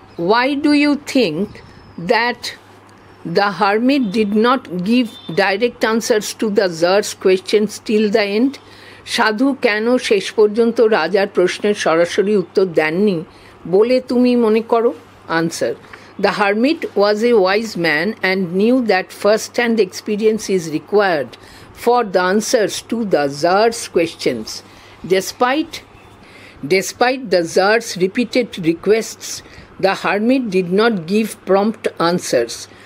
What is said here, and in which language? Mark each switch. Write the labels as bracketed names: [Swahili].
[English] Why do you think that the hermit did not give direct answers to the Tsar's questions till the end? [Bangla] সাধু কেন শেষ পর্যন্ত রাজার প্রশ্নের সরাসরি উত্তর দেননি বলে তুমি মনে করো? [English] Answer. The hermit was a wise man and knew that first-hand experience is required for the answers to the Tsar's questions. Despite the Tsar's repeated requests, the hermit did not give prompt answers.